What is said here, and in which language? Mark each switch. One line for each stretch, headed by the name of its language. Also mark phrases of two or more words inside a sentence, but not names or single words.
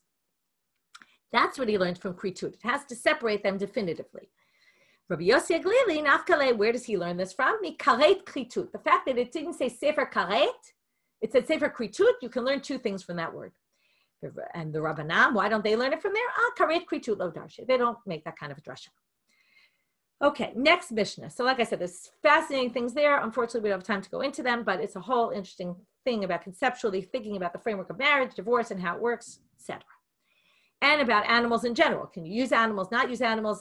English: That's what he learned from Kritut. It has to separate them definitively. Rabbi Yossi Aglili, Nafkale, where does he learn this from?
Hebrew: Karet Kritut.
English: The fact that it didn't say
Hebrew: Sefer Karet,
English: it said
Hebrew: Sefer Kritut,
English: you can learn two things from that word. And the Rabbanam, why don't they learn it from there?
Hebrew: Karet Kritut lo darshe.
English: They don't make that kind of a drasha. Okay, next Mishnah. So like I said, there's fascinating things there. Unfortunately, we don't have time to go into them, but it's a whole interesting thing about conceptually thinking about the framework of marriage, divorce, and how it works, etc. And about animals in general. Can you use animals, not use animals?